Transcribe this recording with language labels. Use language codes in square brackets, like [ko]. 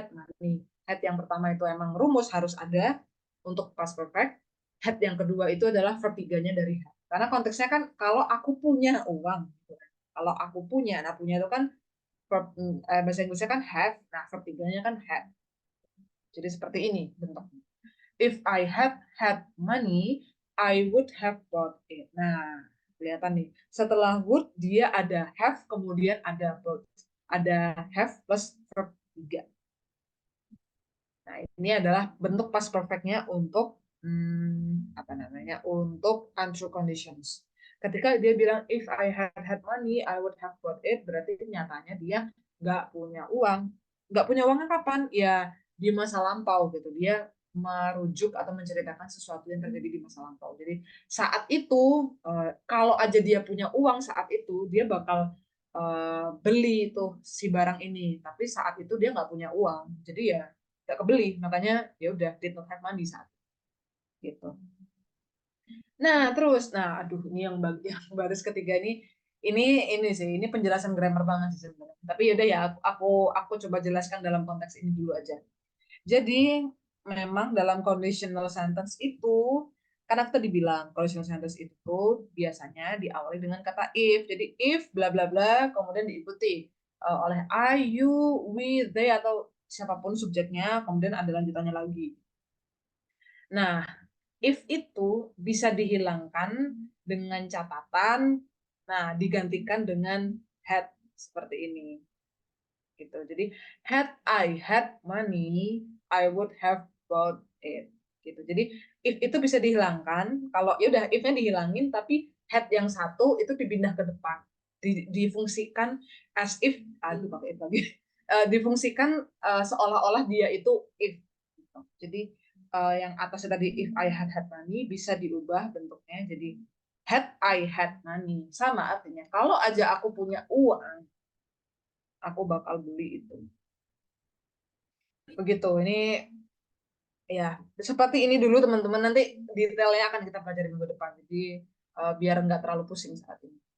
[id] Nah, ini had yang pertama itu emang rumus harus ada untuk pas perfect. Had yang kedua itu adalah verb 3-nya dari had. Karena konteksnya kan kalau aku punya uang, gitu kan. Kalau aku punya, nah punya itu kan verb, bahasa Inggrisnya kan have, nah verb 3-nya kan had. Jadi seperti ini bentuknya. [en] If I had money, I would have bought it. [id] Nah, kelihatan nih. Setelah would dia ada have, kemudian ada bought. Ada have plus verb 3. Nah, ini adalah bentuk past perfect-nya untuk apa namanya? Untuk untrue conditions. Ketika dia bilang [en] if I had money, I would have bought it, [id] berarti nyatanya dia nggak punya uang. Nggak punya uangnya kapan? Ya di masa lampau gitu. Dia merujuk atau menceritakan sesuatu yang terjadi di masa lampau. Jadi saat itu kalau aja dia punya uang saat itu dia bakal beli tuh si barang ini. Tapi saat itu dia nggak punya uang. Jadi ya nggak kebeli, makanya ya udah [en] did not have money [id] saat gitu. Nah terus, aduh ini yang baris ketiga ini sih, ini penjelasan grammar banget sih sebenarnya. Tapi yaudah ya aku coba jelaskan dalam konteks ini dulu aja. Jadi memang dalam conditional sentence itu karena kita dibilang conditional sentence itu biasanya diawali dengan kata if. Jadi if bla bla bla kemudian diikuti oleh I, you, we, they atau siapapun subjeknya, kemudian ada lanjutannya lagi. Nah, if itu bisa dihilangkan dengan catatan, nah digantikan dengan had seperti ini. Gitu. Jadi [en] had I had money, I would have bought it. [id] Gitu. Jadi if itu bisa dihilangkan, kalau ya udah if-nya dihilangin tapi had yang satu itu dipindah ke depan. Difungsikan as if, aduh pakai if lagi. Difungsikan seolah-olah dia itu if. Gitu. Jadi yang atasnya tadi [en] if I had money [id] bisa diubah bentuknya jadi [en] had I had money. [id] Sama artinya kalau aja aku punya uang, aku bakal beli itu. Begitu. Ini ya seperti ini dulu teman-teman, nanti detailnya akan kita pelajari minggu depan. Jadi biar nggak terlalu pusing saat ini.